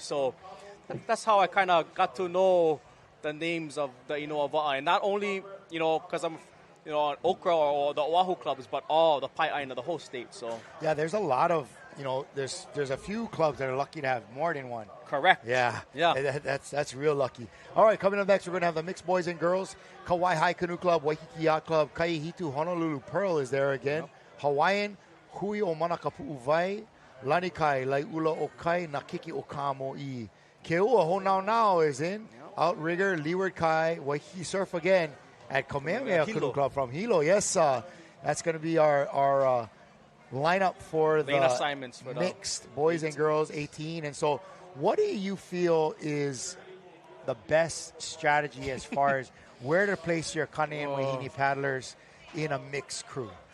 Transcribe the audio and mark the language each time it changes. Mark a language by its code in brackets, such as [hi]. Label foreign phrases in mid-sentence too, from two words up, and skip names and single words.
[en] So that's how I kind of got to know the names of the Inoa, and not only because I'm on Hcra or the Oahu clubs, but all the Pai'aina, the whole state. So yeah, there's a lot of there's a few clubs that are lucky to have more than one. Correct. Yeah. That's real lucky. All right, coming up next, we're going to have the mixed boys and girls. Kauai High Canoe Club, Waikiki Yacht Club, Kaihitu Honolulu Pearl is there again. Yep. Hawaiian, Hui o Manakapu'u Vai, Lanikai, Laiula o Kai, Nakiki o Kamo'i. Keua Honau is in. Yep. Outrigger, Leeward Kai, Waikiki Surf again at Kamehameha Canoe Club from Hilo. Yes, that's going to be our lineup for the assignments for mixed boys and girls 18. And so what do you feel is the best strategy as far as where to place your Kane and Wahine paddlers in a mixed crew?